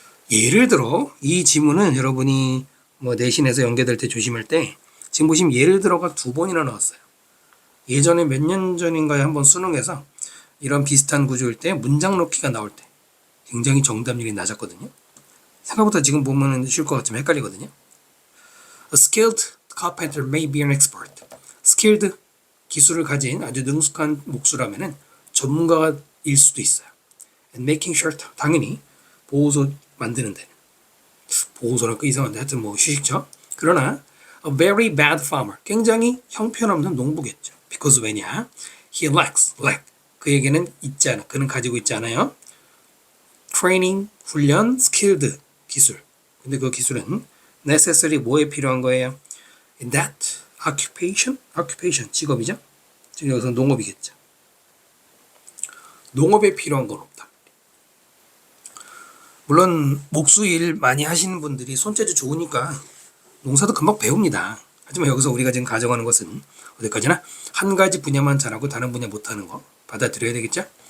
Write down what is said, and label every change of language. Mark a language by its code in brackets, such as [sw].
[ko] 예를 들어 이 지문은 여러분이 뭐 내신에서 연계될 때 조심할 때 지금 보시면 예를 들어가 2번이나 나왔어요. 예전에 몇 년 전인가에 한번 수능에서 이런 비슷한 구조일 때 문장 넣기가 나올 때 굉장히 정답률이 낮았거든요. 생각보다 지금 보면 쉬울 것 같지만 헷갈리거든요. [en] A skilled carpenter may be an expert. [ko] skilled 기술을 가진 아주 능숙한 목수라면은 전문가일 수도 있어요. [en] And making shelter [ko] 당연히 보호소 만드는 데 보호소랄까 이상한데 하여튼 뭐 휴식처. 그러나 [en] a very bad farmer [ko] 굉장히 형편없는 농부겠죠. Because 왜냐? [en] He lacks [ko] 그에게는 있지 않아. 그는 가지고 있지 않아요. training 훈련 skilled 기술. 근데 그 기술은 necessary 뭐에 필요한 거예요? [en] In that occupation [ko] 직업이죠. 지금 여기서 농업이겠죠. 농업에 필요한 건 없다. 물론 목수 일 많이 하시는 분들이 손재주 좋으니까 농사도 금방 배웁니다. 하지만 여기서 우리가 지금 가정하는 것은 어디까지나 한 가지 분야만 잘하고 다른 분야 못하는 거 받아들여야 되겠죠.